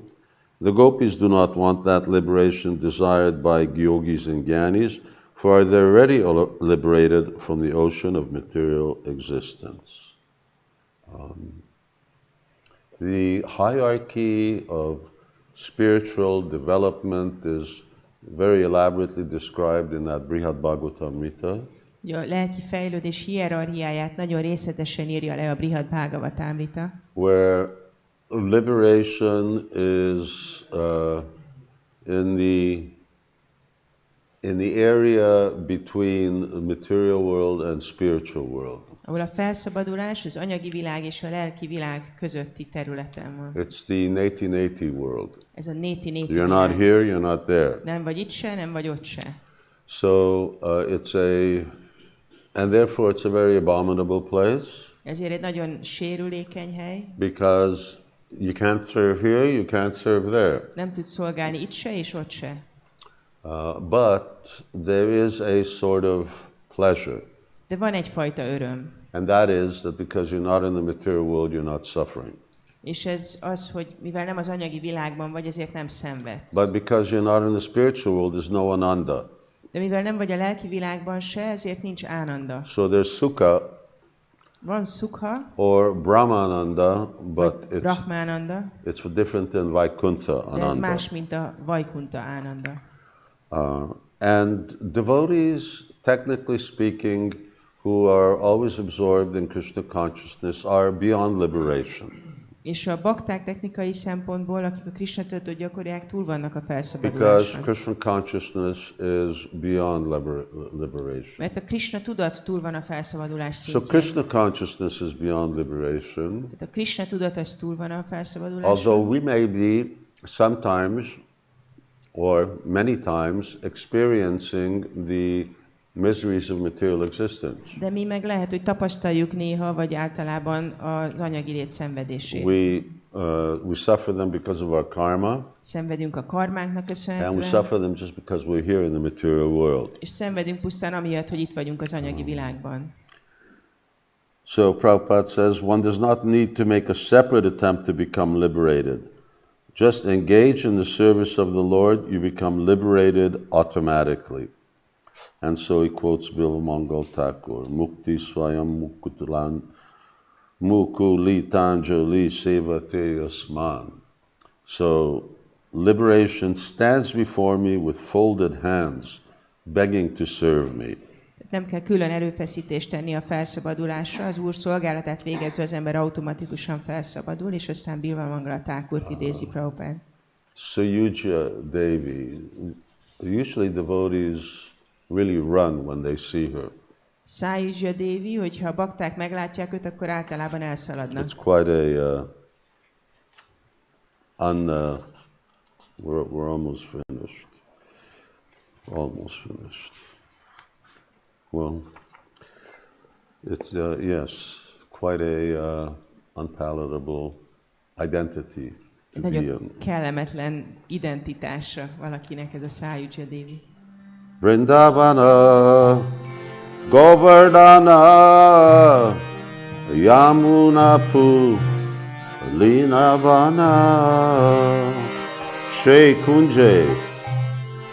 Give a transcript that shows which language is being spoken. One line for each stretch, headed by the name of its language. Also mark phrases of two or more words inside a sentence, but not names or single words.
English: The gopis do not want that liberation desired by yogis and jnanis, for they are already liberated from the ocean of material existence. The hierarchy of spiritual development is very elaborately described in that Śrīmad-Bhagavatam.
Hungarian: A lelki fejlődés hierarchiáját nagyon részletesen írja le a Śrīmad-Bhagavatamrita.
English: Where liberation is in the area between the material world and spiritual world.
Hungarian: Ahol a felszabadulás az anyagi világ és a lelki világ közötti területen van.
English: It's the neti-neti world.
Hungarian: Ez a neti-neti
English: You're
Hungarian: világ.
English: not here, you're not there.
Hungarian: Nem vagy itt se, nem vagy ott se.
English: So and therefore it's a very abominable place.
Hungarian: Ezért egy nagyon sérülékeny hely.
English: Because you can't serve here, you can't serve there.
Hungarian: Nem tudsz szolgálni itt se és ott se.
English: But there is a sort of pleasure.
Hungarian: De van egyfajta öröm.
English: And that is that because you're not in the material world, you're not suffering.
Hungarian: És ez az, hogy mivel nem az anyagi világban vagy, ezért nem szenvedsz.
English: But because you're not in the spiritual world, there's no ananda.
Hungarian: De mivel nem vagy a lelki világban se, ezért nincs ánanda.
English: So there's sukha.
Hungarian: Van sukha,
English: Or brahmananda, but it's different than Vaikuntha
Hungarian: de ez
English: ananda.
Hungarian: más, mint a Vaikunta ánanda.
English: And devotees, technically speaking, who are always absorbed in Krishna consciousness are beyond liberation.
Hungarian: És a bakták technikai szempontból, akik a Krishna tudatot gyakorolják, túl vannak a
English: Because
Hungarian: felszabaduláson.
English: Krishna consciousness is beyond liberation.
Hungarian: Mert a Krishna tudat túl van a felszabadulás
English: So
Hungarian: szintjén.
English: Krishna consciousness is beyond liberation.
Hungarian: Tehát a Krishna tudat az túl van a felszabaduláson.
English: Although we may be sometimes or many times experiencing the miseries of material existence.
Hungarian: De mi meg lehet, hogy tapasztaljuk néha, vagy általában az anyagi lét szenvedését.
English: We suffer them because of our karma,
Hungarian: Szenvedünk a karmánknak
English: and we
Hungarian: köszönhetően,
English: suffer them just because we're here in the material world.
Hungarian: és szenvedünk pusztán amiatt, hogy itt vagyunk az anyagi világban.
English: So Prabhupada says, one does not need to make a separate attempt to become liberated. Just engage in the service of the Lord, you become liberated automatically. And so he quotes Bilvamangal Thakur,
Sanskrit: Mukti Swayam Mukutilan Mukulitanjali Sevate Asman.
English: So liberation stands before me with folded hands, begging to serve me.
Hungarian: Nem kell külön erőfeszítést tenni a felszabadulásra, az Úr szolgálatát végezve az ember automatikusan felszabadul, és aztán Bilvamangal Thakurt idézi Prabhupád.
English: Sayuja Devi, usually devotees really run when they see her.
Hungarian: Sayuja Devi, hogyha a bakták meglátják őt, akkor általában elszaladnak.
English: It's quite we're almost finished. Almost finished. Well, it's yes, quite a unpalatable identity to be
Hungarian: Nagyon
English: in.
Hungarian: kellemetlen identitása valakinek ez a Sayuja Devi. Vrindavana, Govardhana, Yamunapu, Linavana, Shri Kunje,